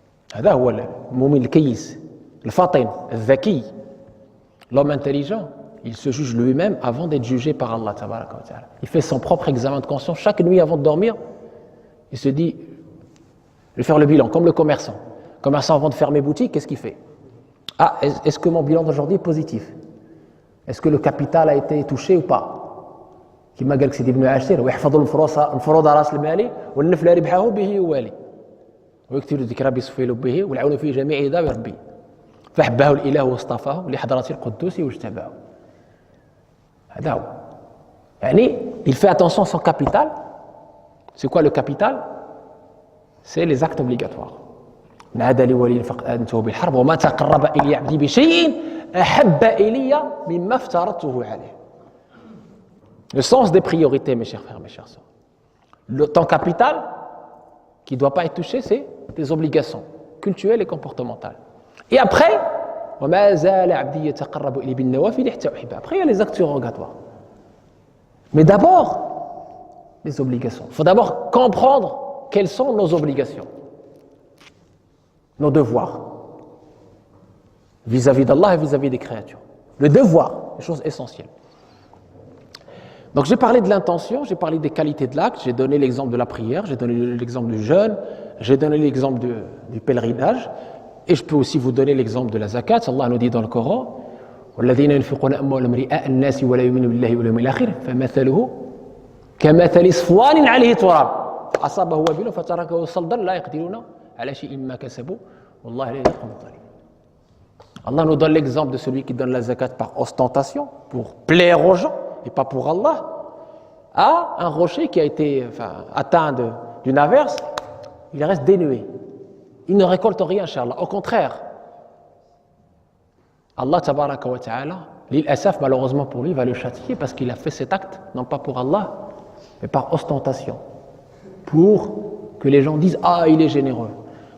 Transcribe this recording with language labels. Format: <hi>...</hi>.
<ar>هذا هو المؤمن الكيس الفاطن الذكي.</ar> <fr>L'homme intelligent, il se juge lui-même avant d'être jugé par Allah tabaraka wa ta'ala. Il fait son propre examen de conscience chaque nuit avant de dormir. Il se dit, je vais faire le bilan, comme le commerçant. Commerçant avant de fermer boutique, qu'est-ce qu'il fait? Ah, est-ce que mon bilan d'aujourd'hui est positif? Est-ce que le capital a été touché ou pas?</fr> <ar>كما قال لك سيدي ابن عاشر ويحفظ الفروض راس المال والنفل ربحه به يوالي ويكتب الذكر بصفي لبه والعون في جميع ذا ربي فحبه الاله واصطفاه لحضره القدوس واجتباه. هذا هو يعني</ar> <fr>il fait attention à son capital. C'est quoi le capital? C'est les actes obligatoires.</fr> <ar>من عاد لي ولي فقد أذنته بالحرب وما تقرب إلي عبدي بشيء أحب إلي مما افترضته عليه.</ar> <fr>Le sens des priorités, mes chers frères, mes chères sœurs. Ton capital, qui ne doit pas être touché, c'est tes obligations culturelles et comportementales. Et après, après, il y a les actes surrogatoires. Mais d'abord, les obligations. Il faut d'abord comprendre quelles sont nos obligations, nos devoirs, vis-à-vis d'Allah et vis-à-vis des créatures. Le devoir, une chose essentielle. Donc j'ai parlé de l'intention, j'ai parlé des qualités de l'acte, j'ai donné l'exemple de la prière, j'ai donné l'exemple du jeûne, j'ai donné l'exemple du pèlerinage, et je peux aussi vous donner l'exemple de la zakat. Allah nous dit dans le Coran</fr> <ar>وَالَّذِينَ يُنْفِقُونَ أَمْوَالَهُمْ رِئَاءَ النَّاسِ وَلَا يُؤْمِنُونَ بِاللَّهِ وَالْيَوْمِ الْآخِرِ فَمَثَلُهُ كَمَثَلِ صَفْوَانٍ عَلَيْهِ تُرَابٌ أَصَابَهُ وَابِلٌ فَتَرَكَهُ صَلْدًا لَا يَقْدِرُونَ عَلَى شَيْءٍ مِّمَّا كَسَبُوا وَاللَّهُ لَا يَهْدِي الْقَوْمَ الظَّالِمِينَ.</ar> <fr>Allah nous donne l'exemple de celui qui donne la zakat par ostentation, pour plaire aux gens et pas pour Allah, à un rocher qui a été atteint d'une averse, il reste dénué. Il ne récolte rien, inchallah. Au contraire, Allah tabaraka wa ta'ala, l'île Asaf, malheureusement pour lui, va le châtier parce qu'il a fait cet acte, non pas pour Allah, mais par ostentation, pour que les gens disent « Ah, il est généreux ».</fr>